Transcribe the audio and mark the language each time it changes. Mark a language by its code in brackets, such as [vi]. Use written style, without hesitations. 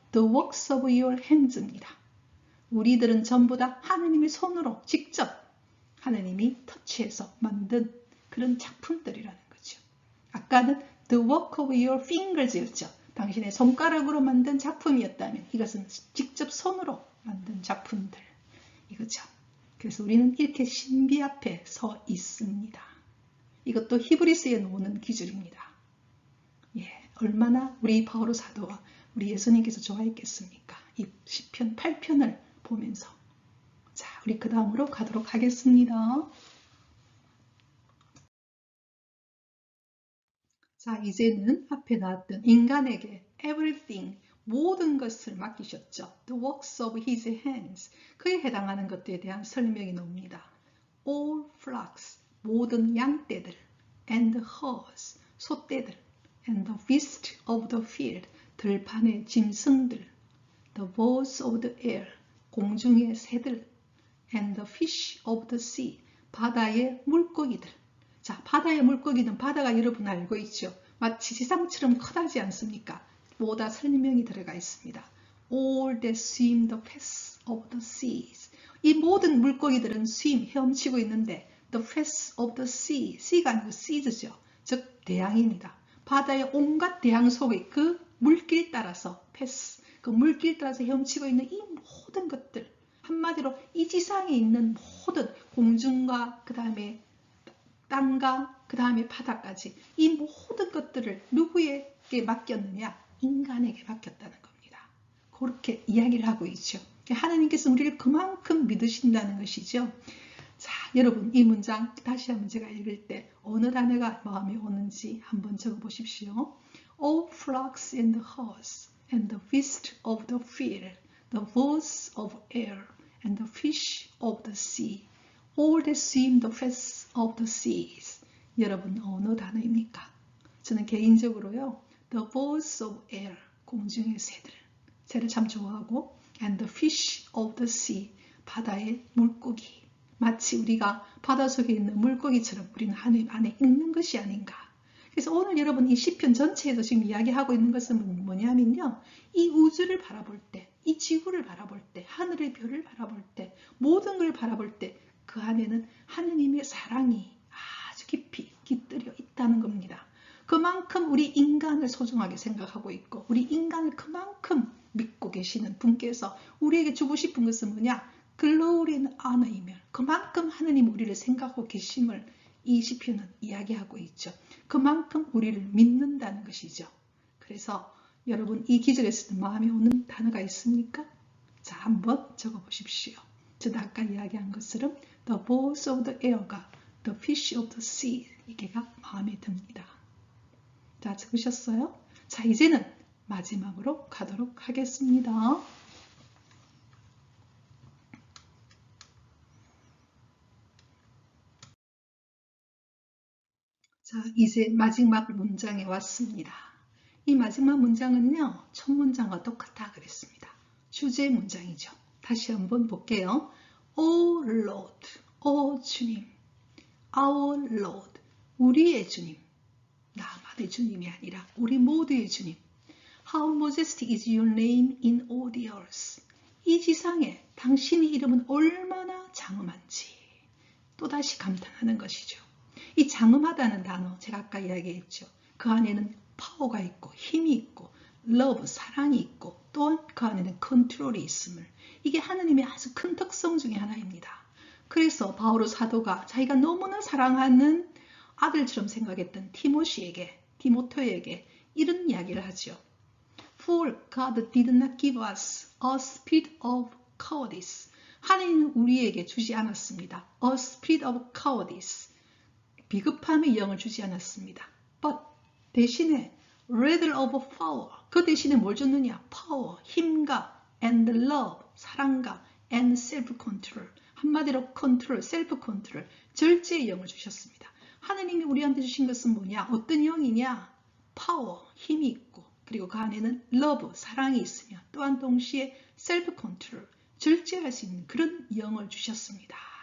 [en] The works of your hands입니다. [ko] 우리들은 전부 다 하느님의 손으로 직접 하느님이 터치해서 만든 그런 작품들이라는 거죠. [en] 아까는 The work of your fingers였죠. [ko] 당신의 손가락으로 만든 작품이었다면 이것은 직접 손으로 만든 작품들 이거죠. 그래서 우리는 이렇게 신비 앞에 서 있습니다. 이것도 히브리스에 나오는 기술입니다. 예, 얼마나 우리 바오로 사도와 우리 예수님께서 좋아했겠습니까? 이 시편 8편을 보면서. 자, 우리 그 다음으로 가도록 하겠습니다. 자, 이제는 앞에 나왔던 인간에게 everything, 모든 것을 맡기셨죠. [en] The works of his hands, [ko] 그에 해당하는 것들에 대한 설명이 나옵니다. [en] All flocks, [ko] 모든 양떼들, [en] and herds, 소떼들, and the beasts of the field, [ko] 들판의 짐승들, [en] the birds of the air, [ko] 공중의 새들, [en] and the fish of the sea, [ko] 바다의 물고기들. 자, 바다의 물고기는 바다가 여러분 알고 있죠? 마치 지상처럼 커다지 않습니까? 보다 설명이 들어가 있습니다. [en] All that swim the paths of the seas. [ko] 이 모든 물고기들은 swim, 헤엄치고 있는데 [en] the paths of the sea, [ko] sea가 아니고 seas죠. 즉 대양입니다. 바다의 온갖 대양 속의 그 물길 따라서 paths, 그 물길 따라서 헤엄치고 있는 이 모든 것들, 한마디로 이 지상에 있는 모든 공중과 그 다음에 땅과 그 다음에 바다까지 이 모든 것들을 누구에게 맡겼느냐? 인간에게 맡겼다는 겁니다. 그렇게 이야기를 하고 있죠. 하나님께서 우리를 그만큼 믿으신다는 것이죠. 자, 여러분 이 문장 다시 한번 제가 읽을 때 어느 단어가 마음에 오는지 한번 적어보십시오. [en] All flocks and herds and the beasts of the field, the birds of air and the fish of the sea, all that swim the paths of the seas. [ko] 여러분 어느 단어입니까? 저는 개인적으로요. [en] The birds of air, [ko] 공중의 새들, 새를 참 좋아하고 [en] and the fish of the sea, [ko] 바다의 물고기. 마치 우리가 바다 속에 있는 물고기처럼 우리는 하늘 안에 있는 것이 아닌가. 그래서 오늘 여러분 이 시편 전체에서 지금 이야기하고 있는 것은 뭐냐면요. 이 우주를 바라볼 때, 이 지구를 바라볼 때, 하늘의 별을 바라볼 때, 모든 걸 바라볼 때 그 안에는 하느님의 사랑이 아주 깊이 깃들여 있다는 겁니다. 그만큼 우리 인간을 소중하게 생각하고 있고 우리 인간을 그만큼 믿고 계시는 분께서 우리에게 주고 싶은 것은 뭐냐? [en] Glory and honor [ko] 이며 그만큼 하느님 우리를 생각하고 계심을 이 시편은 이야기하고 있죠. 그만큼 우리를 믿는다는 것이죠. 그래서 여러분 이 기절에서도 마음에 오는 단어가 있습니까? 자, 한번 적어보십시오. 저도 아까 이야기한 것처럼 [en] The birds of the air가 The fish of the sea [ko] 이게가 마음에 듭니다. 자, 적으셨어요? 자, 이제는 마지막으로 가도록 하겠습니다. 자, 이제 마지막 문장에 왔습니다. 이 마지막 문장은요, 첫 문장과 똑같아 그랬습니다. 주제 문장이죠. 다시 한번 볼게요. [en] O Lord, [ko] 오 주님, [en] Our Lord, [ko] 우리의 주님. 하나의 주님이 아니라 우리 모두의 주님. [en] How majestic is your name in all the earth. [ko] 이 지상에 당신의 이름은 얼마나 장엄한지 또다시 감탄하는 것이죠. 이 장엄하다는 단어 제가 아까 이야기했죠. 그 안에는 파워가 있고 힘이 있고 love, 사랑이 있고 또한 그 안에는 컨트롤이 있음을, 이게 하느님의 아주 큰 특성 중에 하나입니다. 그래서 바오로 사도가 자기가 너무나 사랑하는 아들처럼 생각했던 디모토에게 이런 이야기를 하죠. [en] For God did not give us a spirit of cowardice. [ko] 하나님은 우리에게 주지 않았습니다. [en] A spirit of cowardice. [ko] 비급함의 영을 주지 않았습니다. [en] But 대신에 rather of power. [ko] 그 대신에 뭘 줬느냐? [en] Power, 힘과 and love, 사랑과 and self-control. [ko] 한마디로 컨트롤, 셀프 컨트롤, 절제의 영을 주셨습니다. 하나님이 우리한테 주신 것은 뭐냐? 어떤 영이냐? 파워, 힘이 있고 그리고 그 안에는 러브, 사랑이 있으며 또한 동시에 셀프 컨트롤, 절제할 수 있는 그런 영을 주셨습니다.